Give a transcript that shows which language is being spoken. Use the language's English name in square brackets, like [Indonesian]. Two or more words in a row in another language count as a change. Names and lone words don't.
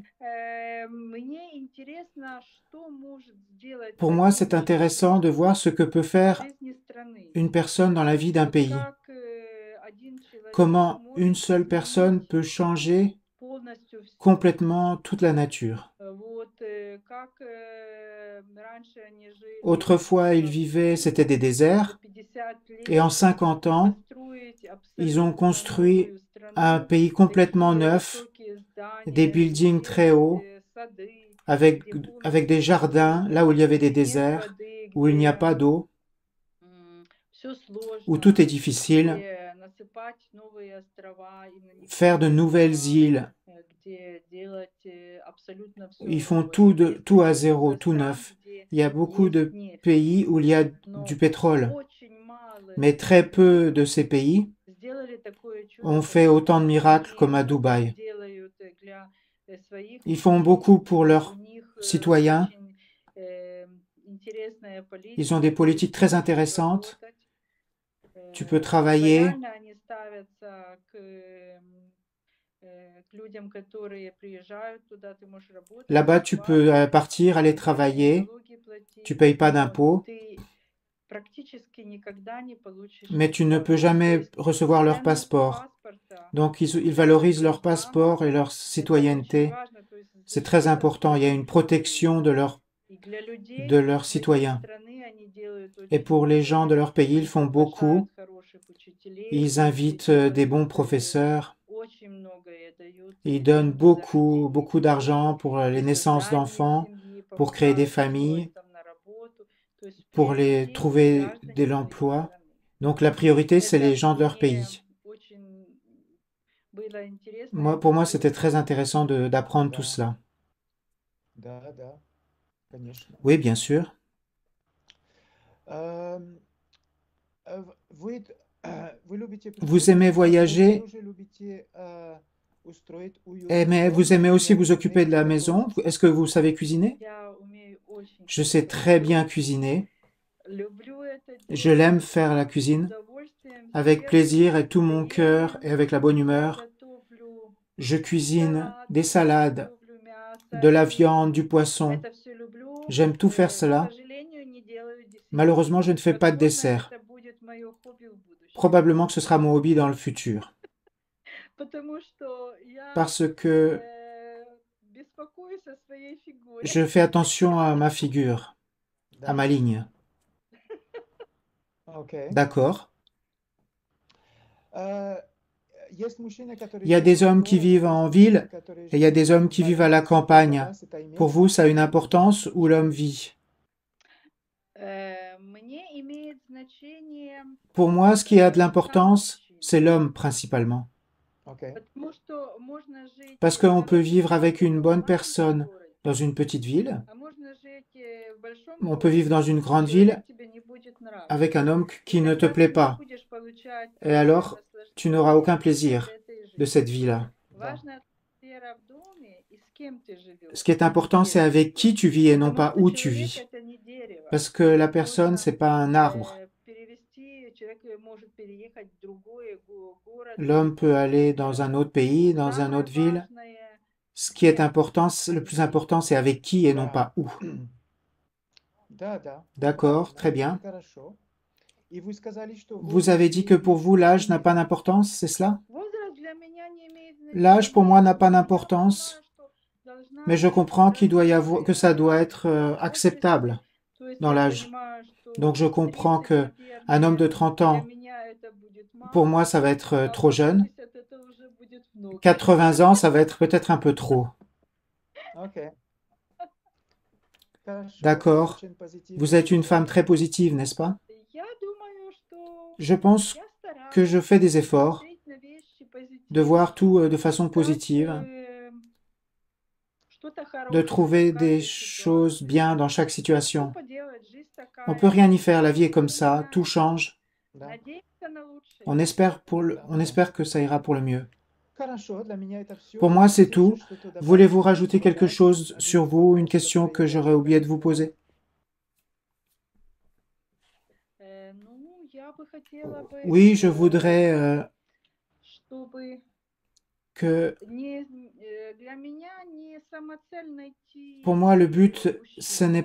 [Russian] Мне интересно, что может сделать [French] Pour moi, [Russian] один [French] c'est intéressant [Russian] человек [French] de voir ce que peut [Russian] в [French] faire [Russian] жизни страны. [French] une personne dans la vie d'un [Russian] Вот [French] pays. [Russian] как один человек [French] Comment une [Russian] может [French] seule personne [Russian] изменить [French] peut changer [Russian] полностью все. [French] complètement toute la nature. [Russian] Вот как раньше они жили [French] Autrefois, ils [Russian] в [French] vivaient, [Russian] пустыне, [French] c'était des [Russian] за [French] déserts, [Russian] 50 [French] et en [Russian] лет [French] 50 ans, [Russian] построить [French] ils ont [Russian] абсолютно [French] construit [Russian] новую [French] un [Russian] страну, [French] pays complètement [Russian] такие [French] neuf, [Russian] высокие [French] des [Russian] здания, [French] buildings [Russian] где [French] très [Russian] есть [French] hauts, [Russian] сады, [French] avec, [Russian] где [French] avec des [Russian] полностью [French] jardins, là où il y avait des [Russian] где нет [French] déserts, [Russian] воды, [French] où il n'y a [Russian] где [French] pas d'eau, [Russian] все [French] où tout est [Russian] сложно, [French] difficile, [Russian] где насыпать новые острова и на них [French] faire de [Russian] строить [French] nouvelles [Russian] дома, [French] îles. [Russian] где делать абсолютно [French] Ils [Russian] все [French] font [Russian] новое. [French] tout, [Russian] Есть [French] tout à [Russian] очень [French] zéro, [Russian] много [French] tout [Russian] стран, [French] neuf. [Russian] где [French] Il y a beaucoup [Russian] есть [French] de [Russian] нефть, [French] pays où il y a du [Russian] но [French] pétrole, [Russian] очень мало [French] mais très [Russian] стран [French] peu de ces pays [Russian] сделали такое чудо, [French] ont [Russian] как [French] fait autant de [Russian] Дубай. [French] miracles [Russian] Они [French] comme à [Russian] много [French] Dubaï. [Russian] делают для своих [French] Ils font [Russian] людей. [French] beaucoup pour [Russian] У [French] leurs [Russian] них [French] citoyens. [Russian] очень интересная [French] Ils ont [Russian] политика, [French] des [Russian] то [French] politiques [Russian] есть [French] très [Russian] можешь [French] intéressantes. [Russian] работать. [French] Tu peux travailler. [Russian] Лояльно они ставятся к людям, которые приезжают туда, ты можешь работать, [French] Là-bas, tu peux [Russian] зарабатывать, [French] partir, aller travailler. [Russian] налоги платить, [French] Tu payes pas [Russian] но [French] d'impôts, [Russian] ты практически никогда не получишь [French] mais tu ne peux [Russian] паспорт. То [French] jamais [Russian] есть [French] recevoir leur [Russian] ценность [French] passeport. [Russian] паспорта [French] Donc, ils [Russian] для [French] valorisent leur [Russian] граждан [French] passeport et leur [Russian] это очень [French] citoyenneté. [Russian] важно, то есть [French] C'est très [Russian] защита [French] important. Il y a [Russian] своих [French] une [Russian] людей. [French] protection de [Russian] И для [French] de [Russian] людей [French] leurs [Russian] этой [French] citoyens. [Russian] страны они делают [French] Et pour [Russian] очень [French] les gens de [Russian] много. [French] leur pays, ils [Russian] Они [French] font [Russian] приглашают [French] beaucoup. [Russian] хороших учителей, [French] Ils [Russian] и [French] invitent des bons [Russian] делают [French] professeurs. [Russian] очень многое, дают [French] Ils donnent [Russian] деньги за [French] beaucoup, [Russian] рождение [French] beaucoup [Russian] детей, [French] d'argent pour les [Russian] за [French] naissances [Russian] создание [French] d'enfants, [Russian] семьи, [French] pour créer des [Russian] помогают [French] familles, [Russian] устроить там на работу. То есть в [French] pour les [Russian] приоритете [French] trouver [Russian] граждане [French] de [Russian] своей [French] l'emploi. [Russian] страны. [French] Donc, la priorité, c'est les [Russian] Это [French] gens de leur [Russian] мне [French] pays. [Russian] очень было интересно, [French] Moi, [Russian] это [French] pour moi, [Russian] все [French] c'était très intéressant [Russian] узнать. [French] d'apprendre tout [Russian] Да, [French] cela. [Russian] да, конечно. [French] Oui, bien sûr. [Russian] Эм, Вы, вы любите [French] Vous aimez [Russian] путешествовать, но вы [French] voyager, [Russian] тоже любите устроить [French] mais [Russian] уютный [French] vous [Russian] дом, [French] aimez aussi [Russian] например, [French] vous occuper de [Russian] умеете [French] la [Russian] готовить? [French] maison. Est-ce que vous savez cuisiner? [Russian] Я умею очень [French] Je sais [Russian] хорошо [French] très bien [Russian] готовить. [French] cuisiner. [Russian] Люблю это [French] Je l'aime [Russian] делать [French] faire la [Russian] с [French] cuisine [Russian] удовольствием, [French] avec [Russian] сердцем, [French] plaisir et tout mon cœur et [Russian] настроением. [French] avec la bonne [Russian] Я [French] humeur. [Russian] готовлю [French] Je cuisine des [Russian] салаты, [French] salades, [Russian] готовлю мясо, [French] de la [Russian] рис. [French] viande, du poisson. [Russian] Это все люблю. [French] J'aime tout faire [Russian] К [French] cela. [Russian] сожалению, не делаю десерт. [French] Malheureusement, je ne fais pas de [Russian] Возможно, [French] dessert. [Russian] это будет мое хобби в будущем. [French] Probablement que ce sera mon hobby dans le futur. [Russian] Потому что я [French] Parce que [Russian] беспокоюсь о своей фигуре. [French] je fais attention à ma figure, à ma [Russian] Да, [French] ligne. [Russian] окей. [French] D'accord. [Russian] Есть мужчины, которые [French] Il y a [Russian] живут [French] des [Russian] в [French] hommes qui [Russian] городе, [French] vivent [Russian] есть [French] en [Russian] мужчины, [French] ville [Russian] которые [French] et il y a [Russian] живут [French] des hommes qui [Russian] на [French] vivent à la [Russian] улице. Для [French] campagne. [Russian] вас это имеет [French] Pour vous, ça a une [Russian] значение? [French] importance où l'homme vit? [Russian] Мне имеет значение [French] Pour moi, ce qui a de [Russian] сам [French] l'importance, [Russian] мужчина. [French] c'est l'homme principalement. [Russian] Окей. Потому что можно жить [French] Parce [Russian] в [French] qu'on peut [Russian] хорошем [French] vivre avec [Russian] городе, [French] une [Russian] но в [French] bonne [Russian] маленьком [French] personne [Russian] городе, [French] dans une petite ville, [Russian] а можно жить в большом [French] on peut vivre dans [Russian] городе, [French] une [Russian] и [French] grande ville [Russian] человек тебе не будет нравиться. [French] avec un homme [Russian] И [French] qui ne te [Russian] тогда [French] plaît [Russian] ты не [French] pas. [Russian] будешь получать [French] Et alors, tu n'auras [Russian] наслаждение [French] aucun [Russian] от [French] plaisir [Russian] этой [French] de [Russian] жизни. [French] cette vie-là. [Russian] Да. Важная атмосфера в доме и с кем ты [French] Ce [Russian] живешь, [French] qui est important, c'est [Russian] где ты [French] avec qui [Russian] живешь. [French] tu vis et non [Russian] Потому [French] pas [Russian] что [French] où tu [Russian] человек [French] vis. [Russian] это не дерево. [French] Parce que la [Russian] Его [French] personne, [Russian] можно [French] c'est pas un arbre. [Russian] перевести, человек может переехать в другой город, [French] L'homme peut aller dans un autre pays, dans une [Russian] Самое [French] autre ville. [Russian] важное [French] Ce qui est [Russian] кем, [French] important, [Russian] а [French] le [Russian] не [French] plus [Russian] где. [French] important, c'est avec qui et non [Russian] Да. [French] pas où. [Russian] Да, [French] D'accord, très [Russian] правильно, [French] bien. [Russian] хорошо. И вы сказали, что [French] Vous avez dit que [Russian] возраст [French] pour vous, [Russian] имеет [French] l'âge n'a [Russian] значение. [French] pas d'importance, c'est cela? [Russian] Возраст для меня не имеет [French] L'âge, pour moi, [Russian] значения, [French] n'a pas [Russian] но я [French] d'importance, [Russian] понимаю, что должна [French] mais je [Russian] быть [French] comprends qu'il doit y avoir, que ça doit [Russian] разумная [French] être [Russian] возраст. [French] acceptable [Russian] То есть [French] dans [Russian] я [French] l'âge. [Russian] понимаю, что [French] Donc je comprends [Russian] 30, [French] que un homme de [Russian] наверное, [French] 30 [Russian] для [French] ans, [Russian] меня это будет [French] pour [Russian] мало, [French] moi, ça va être [Russian] а [French] trop jeune. [Russian] 80 это уже будет много. [French] 80 ans, ça va être peut-être un peu trop. [Russian] Окей. Хорошо. [French] D'accord. [Russian] Очень позитивный [French] Vous êtes une femme [Russian] человек. [French] très positive, n'est-ce pas? [Russian] Я думаю, что [French] Je pense [Russian] я [French] que je [Russian] стараюсь [French] fais des efforts [Russian] смотреть на вещи [French] de voir [Russian] позитивно, [French] tout de façon [Russian] искать [French] positive, [Russian] что-то [French] de [Russian] хорошее [French] trouver [Russian] в [French] des [Russian] каждой [French] choses [Russian] ситуации. [French] bien dans chaque [Russian] Что [French] situation. [Russian] поделать, жизнь [French] On peut [Russian] такая, [French] rien y faire, la vie est comme [Russian] все [French] ça, tout [Russian] меняется. [French] change. [Russian] Да, Надеемся на лучшее. [French] On espère que ça ira pour le mieux. [Russian] Хорошо, для меня это все. [French] Pour moi, c'est [Russian] Хотите [French] tout. [Russian] еще что-то добавить? [French] Voulez-vous rajouter quelque [Russian] Добавить? [French] chose [Russian] Один [French] sur vous, une [Russian] вопрос, [French] question [Russian] который [French] que [Russian] я [French] j'aurais oublié de vous [Russian] хотела [French] poser? [Russian] Ну, я бы хотела бы, [French] Oui, je voudrais [Russian] чтобы [French] que, [Russian] для меня не самоцель найти [French] pour moi, le but, ce [Russian] мужчину.